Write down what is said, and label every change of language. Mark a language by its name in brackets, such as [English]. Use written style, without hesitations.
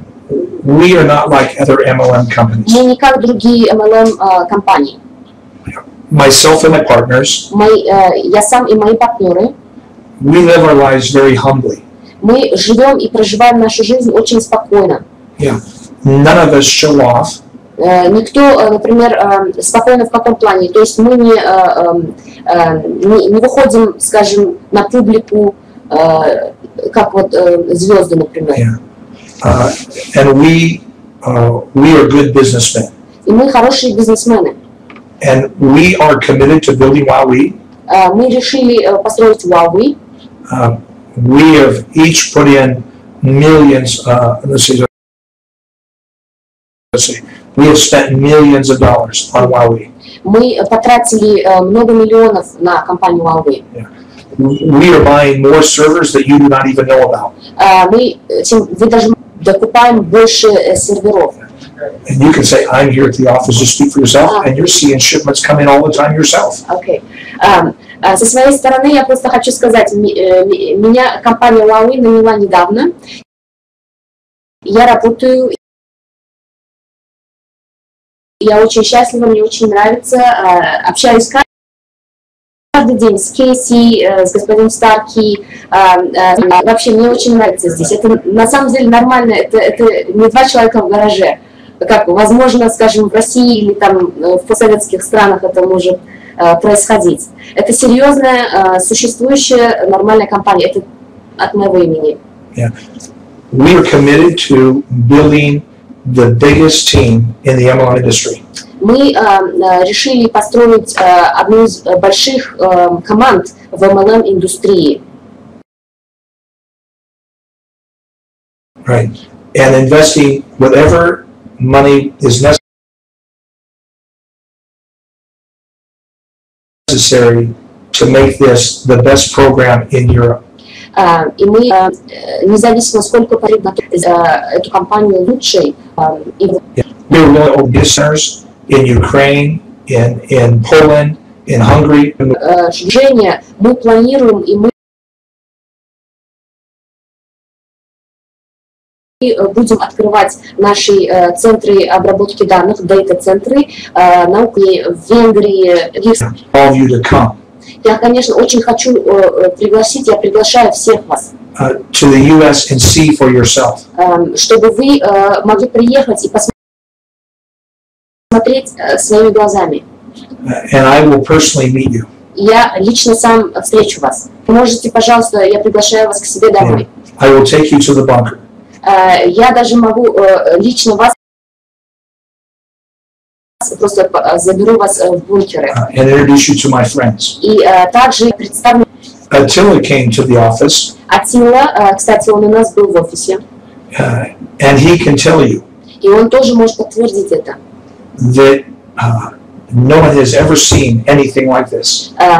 [English] We are not like other MLM companies. [Russian] Мы не как другие MLM компании. [English] Myself and my partners, [Russian] Я сам и мои партнеры, [English] we live our lives very humbly. [Russian] мы живем и проживаем нашу жизнь очень спокойно. [English] Yeah. None of us show off. [Russian] Никто, например, спокойно в каком плане? То есть мы не выходим, скажем, на публику, как вот звезды, например. [English] Yeah. And we are good businessmen. И мы хорошие бизнесмены. And we are committed to building WowWe. Мы решили построить WowWe. We have each put in millions. Let's see. We have spent millions of dollars on WowWe. [Russian] Мы потратили много миллионов на компанию WowWe. [English] Yeah. We are buying more servers that you do not even know about. [Russian] Вы даже докупаем больше серверов. [English] And you can say, I'm here at the office to speak for yourself, and you're seeing shipments come in all the time yourself. Okay. [Russian] Со своей стороны я просто хочу сказать, меня компания WowWe наняла недавно. Я работаю, я очень счастлива, мне очень нравится, общаюсь каждый день с Кейси, с господином Старки. Вообще мне очень нравится здесь. Это на самом деле нормально, это не два человека в гараже. Как, возможно, скажем, в России или там в постсоветских странах это может происходить. Это серьезная, существующая, нормальная компания. Это от моего имени. [English] Yeah. We are committed to building the biggest team in the MLM industry. [Russian] Мы решили построить одну из больших команд в MLM-индустрии. [English] Right. And investing whatever money is necessary to make this the best program in Europe. [Russian] И мы, независимо сколько потребно, эту компанию лучшей. [English] We're really open business in Ukraine, in Poland, in Hungary. [Russian] Женя, мы планируем и мы будем открывать наши центры обработки данных, дата-центры на Украине, в Венгрии. [English] All of you to come. [Russian] Я, конечно, очень хочу пригласить, я приглашаю всех вас, [English] to the US and see for yourself. [Russian] Чтобы вы могли приехать и посмотреть своими глазами. [English] and I will personally meet you. [Russian] Я лично сам встречу вас. Можете, пожалуйста, я приглашаю вас к себе домой. [English] I will take you to the bunker. [Russian] Я даже могу лично вас просто заберу вас в бункеры. [English] And introduce you to my friends. [Russian] И также представлю. [English] Attila came to the office. [Russian] Attila, кстати, он у нас был в офисе. [English] And he can tell you. [Russian] И он тоже может подтвердить это. [English] That no one has ever seen anything like this.